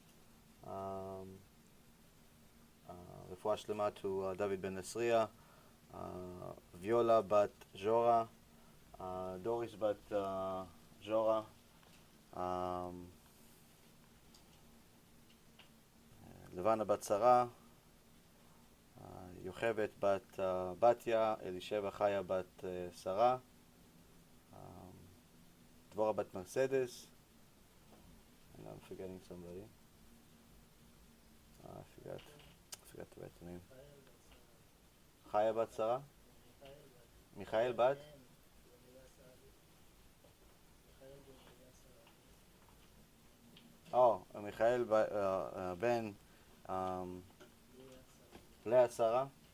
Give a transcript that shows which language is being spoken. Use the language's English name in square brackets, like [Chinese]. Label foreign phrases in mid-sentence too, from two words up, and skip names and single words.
[Hebrew] רפואה שלמה [English] to David ben Nasriya, Viola bat Jora, Doris bat Jora, Levana bat Sarah, Yochevet bat Batya, Elisheva Chaya bat Sarah, Dvora bat Mercedes, and I'm forgetting somebody. I forgot to write the name. Chaya bat Sarah? Michael bat? Oh, Michael ben Leah Sarah.